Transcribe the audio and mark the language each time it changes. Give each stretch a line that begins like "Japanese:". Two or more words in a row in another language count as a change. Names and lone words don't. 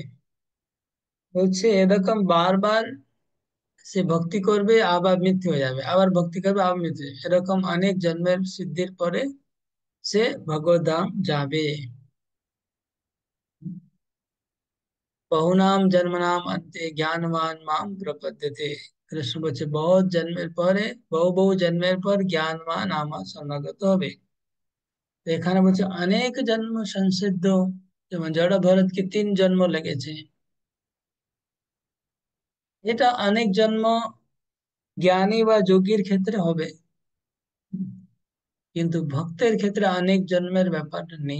Bangla: বলছে এরকম বারবার সে ভক্তি করবে, আবার মৃত্যু হয়ে যাবে, আবার ভক্তি করবে, আবার মৃত্যু হয়ে যাবে। এরকম অনেক জন্মের সিদ্ধির পরে সে ভগবত ধাম যাবে।
Sanskrit: বহুনাম জন্মনাম अन्ते জ্ঞানবান মাম প্রপদ্যতে।
Bangla: কৃষ্ণ বলছে বহুত জন্মের পরে, বহু বহু জন্মের পর জ্ঞানবান আমার শরণাগত হবে। তো এখানে বলছে অনেক জন্ম সংসিদ্ধ, যেমন জড় ভরতকে 3 জন্ম লেগেছে। এটা অনেক জন্ম জ্ঞানী বা যোগীর ক্ষেত্রে হবে, কিন্তু ভক্তের ক্ষেত্রে অনেক জন্মের ব্যাপারটা নেই।